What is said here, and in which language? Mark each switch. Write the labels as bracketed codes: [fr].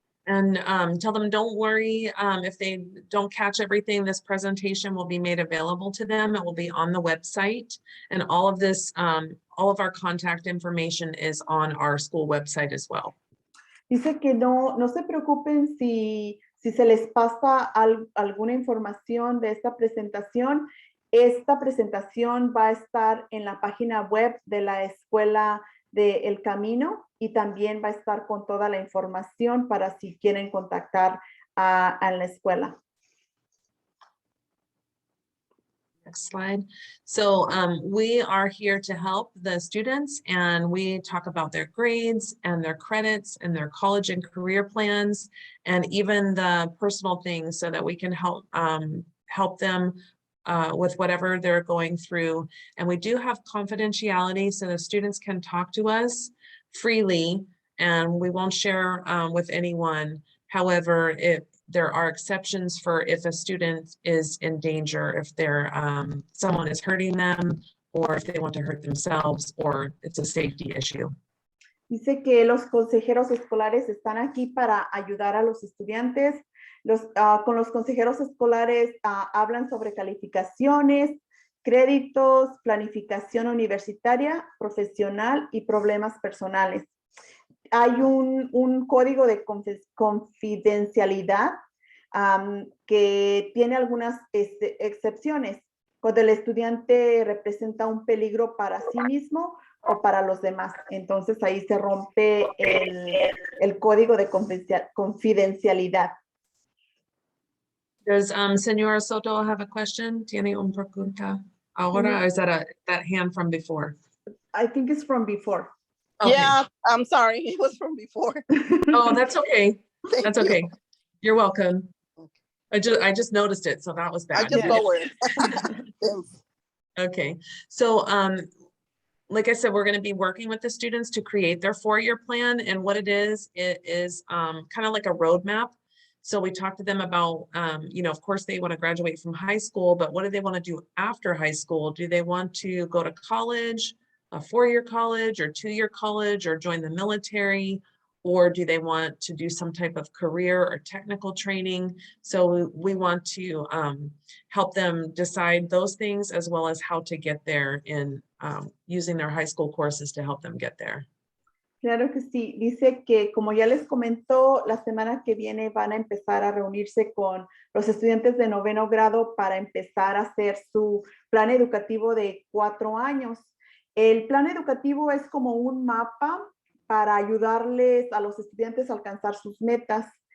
[en] And tell them, don't worry if they don't catch everything. This presentation will be made available to them. It will be on the website. And all of this, all of our contact information is on our school website as well. [es] Dice que no se preocupen si se les pasa alguna información de esta presentación. Esta presentación va a estar en la página web de la Escuela de El Camino y también va a estar con toda la información para si quieren contactar a la escuela. [en] Next slide. So we are here to help the students, and we talk about their grades and their credits and their college and career plans, and even the personal things so that we can help them with whatever they're going through. And we do have confidentiality so the students can talk to us freely, and we won't share with anyone. However, there are exceptions for if a student is in danger, if they're someone is hurting them, or if they want to hurt themselves, or it's a safety issue. [es] Dice que los consejeros escolares están aquí para ayudar a los estudiantes. Con los consejeros escolares hablan sobre calificaciones, créditos, planificación universitaria, profesional y problemas personales. Hay un código de confidencialidad que tiene algunas excepciones cuando el estudiante representa un peligro para sí mismo o para los demás. Entonces ahí se rompe el código de confidencialidad. [en] Does Senora Soto have a question? [es] ¿Tiene una pregunta ahora? [en] Or is that that hand from before? I think it's from before. Okay. Yeah, I'm sorry. It was from before. Oh, that's okay. That's Thank you. okay. You're welcome. I just noticed it, so that was bad. I just lowered. Thanks. Okay, so like I said, we're going to be working with the students to create their 4-year plan, and what it is kind of like a roadmap. So we talked to them about, you know, of course they want to graduate from high school, but what do they want to do after high school? Do they want to go to college, a 4-year college or 2-year college, or join the military? Or do they want to do some type of career or technical training? So we want to help them decide those things, as well as how to get there in using their high school courses to help them get there. [es] Claro que sí. Dice que, como ya les comentó, la semana que viene van a empezar a reunirse con los estudiantes de 9º grado para empezar a hacer su plan educativo de 4 años. El plan educativo es como un mapa para ayudarles a los estudiantes a alcanzar sus metas.